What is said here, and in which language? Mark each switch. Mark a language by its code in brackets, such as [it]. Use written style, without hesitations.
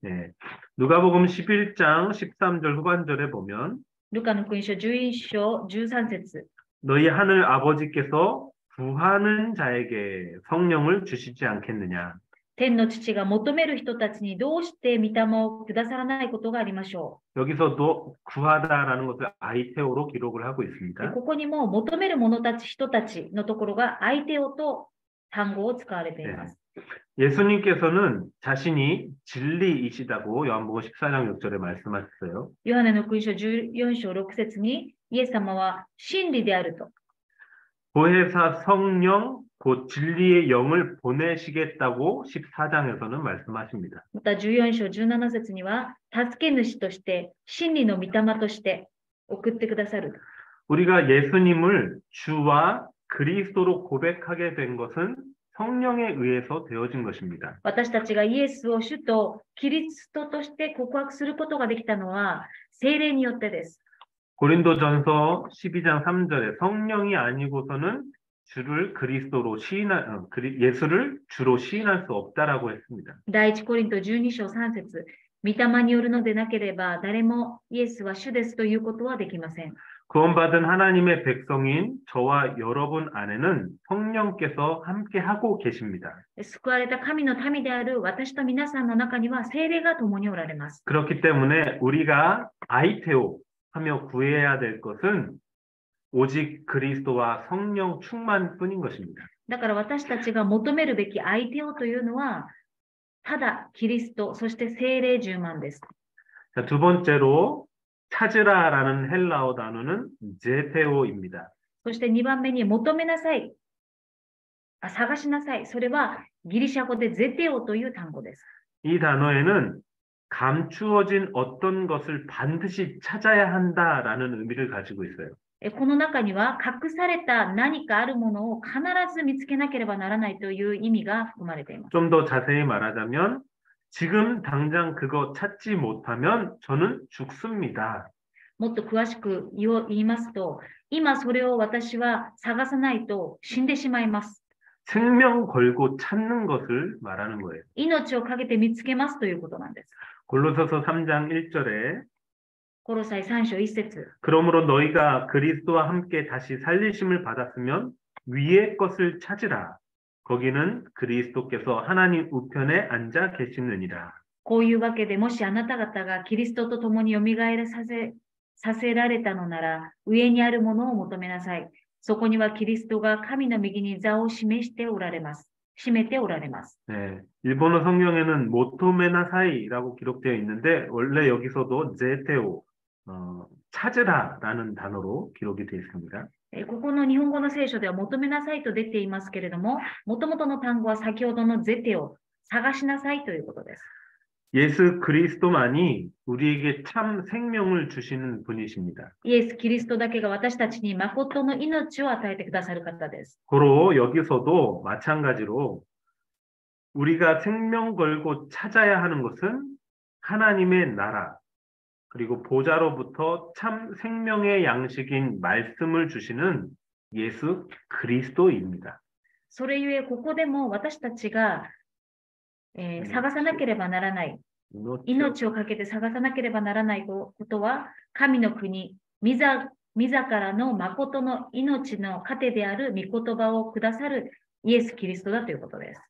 [ko] 네. 누가복음 11장 13절 후반절에 보면 [ja] ルカの福音書11章13節 [ko] 너희 하늘 아버지께서 구하는 자에게 성령을 주시지 않겠느냐. [ja] 天の父が求める人たちにどうして御霊をくださらないことがありましょ [ko] 여기서도 구하다라는 것을 아이테오로 기록을 하고 [ja] う。 [ko] 있습니다. [ja] ここにも求める者たち、人たちのところが相手をと単語を使われています。 [ko] 예수님께서는 자신이 진리이시다고 요한복음 14장 6절에 말씀하셨어요. [ja] ヨハネの福音書14章6節にイエス様は真理であると。 [ko] 보혜사 성령 곧 진리의 영을 보내시겠다고 14장에서는 말씀하십니다. [ja] また14章17節には助け主として真理の御霊として送ってくださる。 [ko] 우리가 예수님을 주와 그리스도로 고백하게 된 것은 성령에 의해서 되어진 것입니다. [ja] 私たちがイエスを主とキリストとして告白することができたのは聖霊によってです。 [ko] 고린도전서 12장 3절에 성령이 아니고서는 주를 그리스도로 예수를 주로 시인할 수 없다라고 했습니다. [ja] 第一コリント12章3節御霊によるのでなければ誰もイエスは主ですということはできません。 [ko] 구원받은 하나님의 백성인 저와 여러분 안에는 성령께서 함께 하고 계십니다. [ja] 救われた神の民である私と皆さんの中には聖霊が共におられます。 [ko] 그렇기 때문에 우리가 아이테오 하며 구해야 될 것은 오직 그리스도와 성령 충만뿐인 것입니다. [ja] だから私たちが求めるべき相手をというのはただキリスト、そして聖霊充満です。 [ko] 자, 두 번째로 찾으라라는 헬라어 단어는 제테오입니다. [ja] そして2番目に求めなさい、探しなさい。それはギリシャ語でゼテオという単語です。 [ko] 이 단어에는 감추어진 어떤 것을 반드시 찾아야 한다라는 의미를 가지고 있어요. [ja] この中には隠された何かあるものを必ず見つけなければならないという意味が含まれています。 [ko] 좀 더 자세히 말하자면 지금 당장 그거 찾지 못하면 저는 죽습니다. [ja] もっと詳しく言いますと、今それを私は探さないと死んでしまいます。 [ko] 생명 걸고 찾는 것을 말하는 거예요. [ja] 命をかけて見つけますということなんです。 [ko] 골로새서 3장 1절에 [ja] コロサイ3章1節 [ko] 그러므로 너희가 그리스도와 함께 다시 살리심을 받았으면 위의 것을 찾으라. 거기는 그리스도께서 하나님 우편에 앉아 계시느니라. [ja] こういうわけでもしあなた方がキリストと共によみがえらさせられたのなら、上にあるものを求めなさい。そこにはキリストが神の右に座を示しておられます。占めておられます。 [ko] 네, 일본어 성경에는 모토메나사이라고 기록되어 있는데 원래 여기서도 제테오 찾으라라는 단어로 기록이 되어 있습니다. [ja] ここの日本語の聖書では求めなさいと出ていますけれども、もともとの単語は先ほどのゼテを探しなさいということです。 [ko] 예수 그리스도만이 우리에게 참 생명을 주시는 분이십니다. [ja] イエス・キリストだけが私たちに誠の命を与えてくださる方です。 [ko] 고로 여기서도 마찬가지로 우리가 생명 걸고 찾아야 하는 것은 하나님의 나라 그리고 보좌로부터 참 생명의 양식인 말씀을 주시는 예수 그리스도입니다. [ja] それゆえ、ここでも私たちが、探さなければならない、命をかけて探さなければならないことは、神の国、自らの誠の命の糧である御言葉をくださるイエス・キリストだということです。